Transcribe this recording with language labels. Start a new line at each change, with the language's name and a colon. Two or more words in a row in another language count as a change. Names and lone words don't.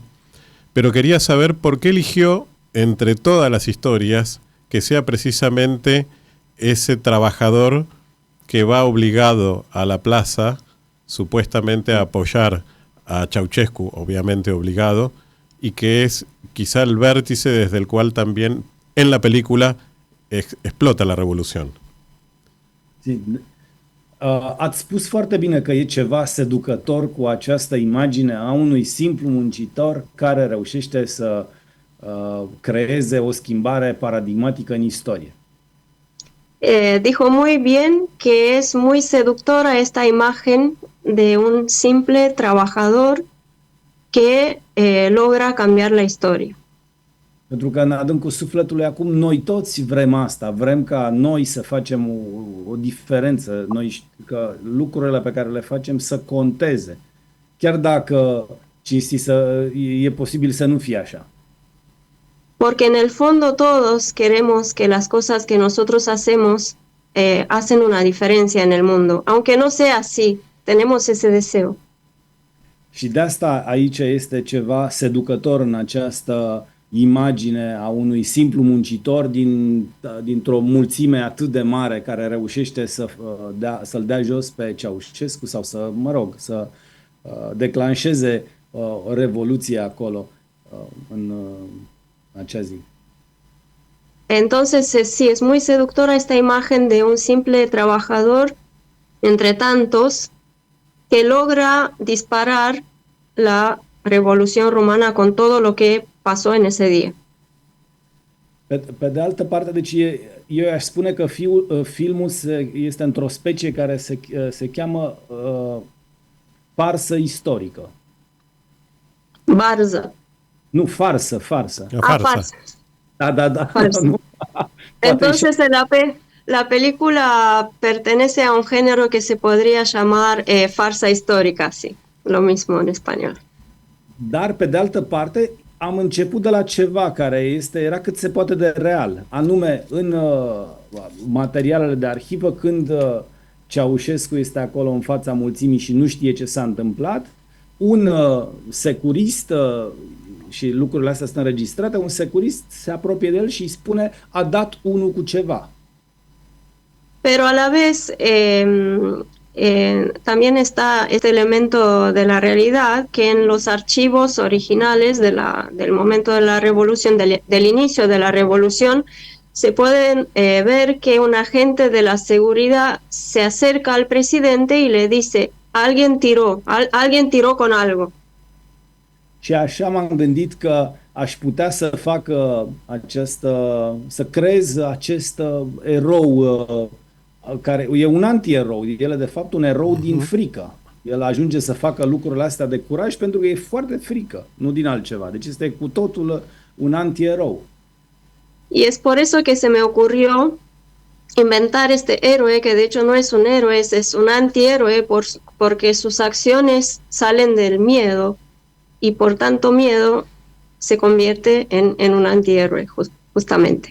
Spanish: Pero quería saber por qué eligió, entre todas las historias, que sea precisamente ese trabajador que va obligado a la plaza, supuestamente a apoyar a Ceausescu, obviamente obligado, y que es quizá el vértice desde el cual también en la película explota la revolución. Sí.
Romanian: Ați spus foarte bine că e ceva seducător cu această imagine a unui simplu muncitor care reușește să creeze o schimbare paradigmatică în istorie.
Spanish: Dijo muy bien que es muy seductora esta imagen de un simple trabajador que logra cambiar la historia.
Romanian: Pentru că în adâncul sufletului acum noi toți vrem asta, vrem ca noi să facem o diferență, noi că lucrurile pe care le facem să conteze, chiar dacă e posibil să nu fie așa.
Spanish: Porque en el fondo todos queremos que las cosas que nosotros hacemos hacen una diferencia en el mundo. Aunque no sea así, tenemos ese deseo.
Romanian: Și de asta aici este ceva seducător în această imagine a unui simplu muncitor dintr-o mulțime atât de mare care reușește să-l dea jos pe Ceaușescu sau să declanșeze o revoluție acolo în acea zi.
Spanish: Entonces, sí, es muy seductora esta imagen de un simple trabajador entre tantos que logra disparar la revolución rumana con todo lo que pasó en ese día.
Romanian: Pe de altă parte, deci eu aș spune că filmul este într-o specie care se cheamă farsă istorică. Barză. Nu, farsă. Farsa. Da. Farsa. Nu.
Spanish: Entonces la película pertenece a un género que se podría llamar farsa histórica, sí, lo mismo en español.
Romanian: Dar, pe de altă parte, am început de la ceva care era cât se poate de real, anume în materialele de arhivă, când Ceaușescu este acolo în fața mulțimii și nu știe ce s-a întâmplat, un securist, și lucrurile astea sunt înregistrate, un securist se apropie de el și îi spune: a dat unul cu ceva.
Spanish: Pero a la vez también está este elemento de la realidad que en los archivos originales del momento de la revolución, del inicio de la revolución, se pueden ver que un agente de la seguridad se acerca al presidente y le dice: alguien tiró con algo.
Romanian: Și așa m-am gândit că aș putea să fac să creez acest erou care e un antierou. El e de fapt un erou din frică. El ajunge să facă lucrurile astea de curaj pentru că e foarte frică, nu din altceva. Deci este cu totul un antierou.
Spanish: Y es por eso que se me ocurrió inventar este héroe, que de hecho no es un héroe, es un antihéroe, porque sus acciones salen del miedo y por tanto miedo se convierte en un antihéroe, justamente.